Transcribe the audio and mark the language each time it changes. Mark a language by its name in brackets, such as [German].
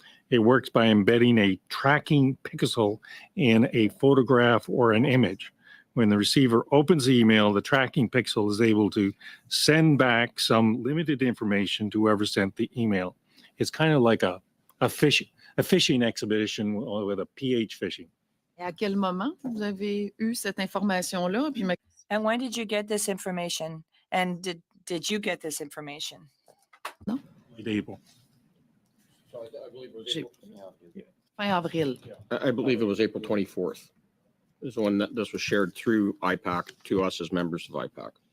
[English] It works by embedding a tracking pixel in a photograph or an image. When the receiver opens the email, the tracking pixel is able to send back some limited information to whoever sent the email. It's kind of like a fishing expedition with a PH fishing. [French] Et à quel moment vous avez eu cette information-là? Puis [English] And when did you get this information? And did you get this information? April. [French] fin avril. [English] I believe it was April 24th. Is when this was shared through IPAC to us as members of IPAC.